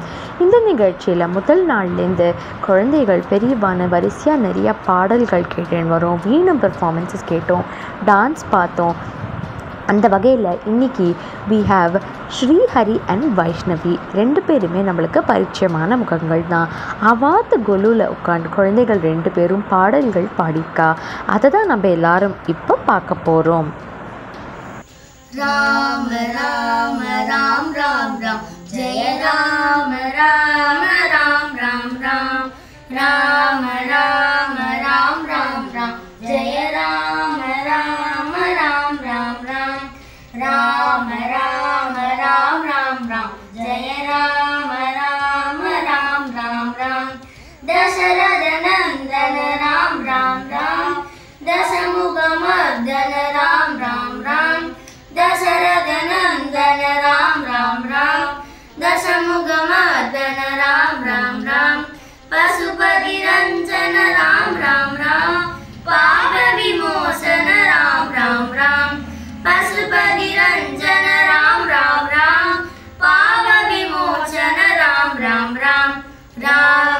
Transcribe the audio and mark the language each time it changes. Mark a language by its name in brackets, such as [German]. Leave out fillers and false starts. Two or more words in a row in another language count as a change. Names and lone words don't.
[Tamil] இந்த நிகழ்ச்சியில் முதல் நாள்லேருந்து குழந்தைகள் பெரியவான வரிசையாக நிறையா பாடல்கள் கேட்டுன்னு வரோம், வீணம் பெர்ஃபார்மன்ஸஸ் கேட்டோம், டான்ஸ் பார்த்தோம். அந்த வகையில் இன்றைக்கி [English] we have Srihari and Vaishnavi, [Tamil] ரெண்டு பேருமே நம்மளுக்கு பரிச்சயமான முகங்கள் தான். அவாத்து கொலுவில் உட்காந்து குழந்தைகள் ரெண்டு பேரும் பாடல்கள் பாடிக்கா, அதை தான் நம்ம எல்லாரும் இப்போ பார்க்க போகிறோம். [Sanskrit] राम राम राम् राम् राम् जय राम राम राम् राम् राम् राम राम राम् राम् राम् जय राम राम राम् राम् राम् राम राम राम् राम् राम् जय राम राम राम् राम् राम् दशरथ नन्दन राम् राम् राम् दशमुखमर्दन राम् राम् ராம் दशरथ नंदन राम राम राम दशमुखमर्दन राम राम राम पशुपति रंजन राम राम राम पाप विमोचन राम राम राम पशुपति रंजन राम राम राम पाप विमोचन राम राम राम राम